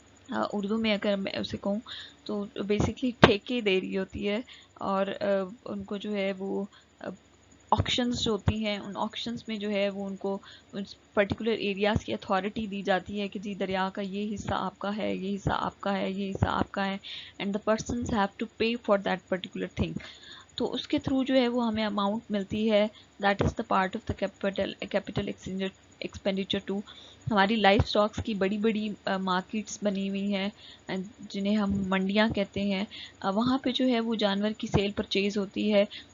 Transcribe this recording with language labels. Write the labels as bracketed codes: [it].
[ur] اردو میں اگر میں اسے کہوں تو بیسکلی ٹھیکے دے رہی ہوتی ہے، اور ان کو جو ہے وہ آکشنز جو ہوتی ہیں، ان آکشنز میں جو ہے وہ ان کو پرٹیکولر ایریاز کی اتھارٹی دی جاتی ہے کہ جی دریا کا یہ حصہ آپ کا ہے، یہ حصہ آپ کا ہے، یہ حصہ آپ کا ہے، [en] And the persons have to pay for that particular thing. [ur] تو اس کے تھرو جو ہے وہ ہمیں اماؤنٹ ملتی ہے. [en] That is the part of the capital expenditure too. [ur] ہماری لائف سٹاکس کی بڑی بڑی مارکیٹس بنی ہوئی ہیں جنہیں ہم منڈیاں کہتے ہیں. وہاں پہ جو ہے وہ جانور کی سیل پرچیز ہوتی ہے.